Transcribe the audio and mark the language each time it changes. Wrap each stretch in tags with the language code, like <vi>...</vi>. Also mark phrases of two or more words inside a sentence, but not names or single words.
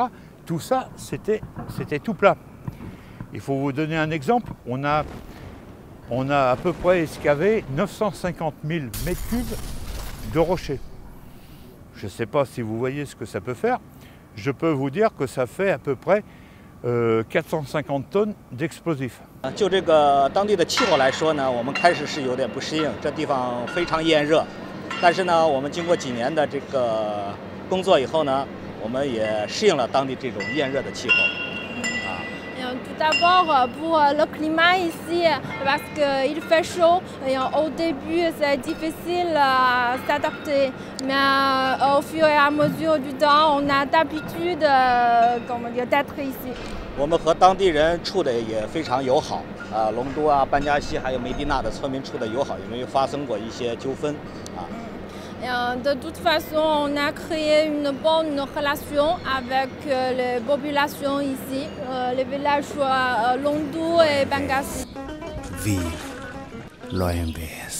<fr>Tout ça, c'était tout plat. Il faut vous donner un exemple. On a à peu près escavé 950 000 mètres cubes de rochers. Je ne sais pas si vous voyez ce que ça peut faire. Je peux vous dire que ça fait à peu près 450 tonnes d'explosifs.</fr> <zh>就这个当地的气候来说呢，我们开始是有点不适应，这地方非常炎热。但是呢，我们经过几年的这个工作以后呢，我们也适应了当地这种炎热的气候。</zh> <fr>Tout d'abord pour le climat ici, parce qu'il fait chaud et au début c'est difficile à s'adapter, mais au fur et à mesure du temps on a d'habitude d'être ici.</fr> <zh>我们和当地人处的也非常友好，隆都啊、班加西还有梅地那的村民处的友好，也没有发生过一些纠纷，</zh> <fr>De toute façon, on a créé une bonne relation avec les populations ici, les villageois Longdou et Bangassi. Vive l'OMVS.</fr>